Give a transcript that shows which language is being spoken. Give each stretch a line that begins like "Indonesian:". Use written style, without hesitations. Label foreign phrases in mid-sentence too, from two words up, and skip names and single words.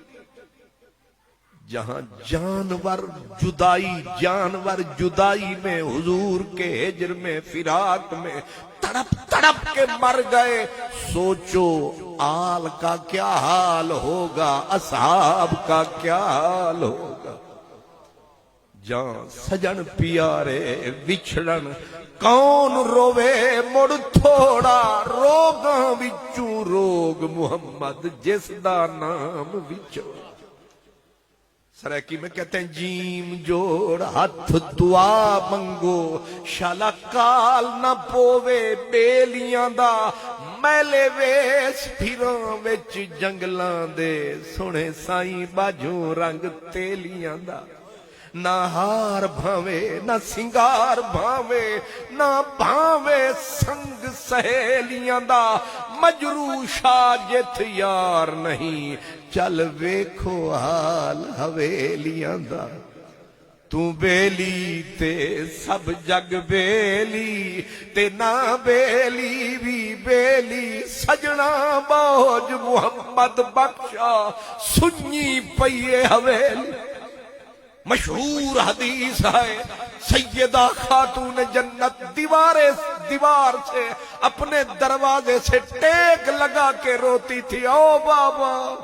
Urdu: جہاں جانور جدائی میں، حضور کے ہجر میں، فراق میں تڑپ تڑپ کے مر گئے، سوچو آل کا کیا حال ہوگا، اصحاب کا کیا حال ہوگا۔
Punjabi: جان سجن پیارے وچھڑن کون روے، مڑ تھوڑا روگاں وچوں روگ محمد جس دا نام وچوں۔
Urdu: سرائکی میں کہتے ہیں جیم
Punjabi: جوڑ ہاتھ دعا منگو،
Saraiki: شالا کال نہ پوے بیلیاں دا، میلے ویس پھراں وچ جنگلاں دے، سونے سائیں باجوں رنگ تیلیاں دا۔ نہ ہار بھاوے نہ سنگار بھاوے، نہ بھاوے سنگ سہیلیاں دا، مجروح شاجت یار نہیں، چل ویکھو حال حویلیاں دا۔
Punjabi: تو بیلی تے سب جگ بیلی، تے نہ بیلی بھی بیلی، سجنا بوجھ محمد بخشا سنی پئیے حویلی۔
Urdu: مشہور حدیث ہے سیدہ خاتون جنت دیوار سے اپنے دروازے سے ٹیک لگا کے روتی تھی، او بابا۔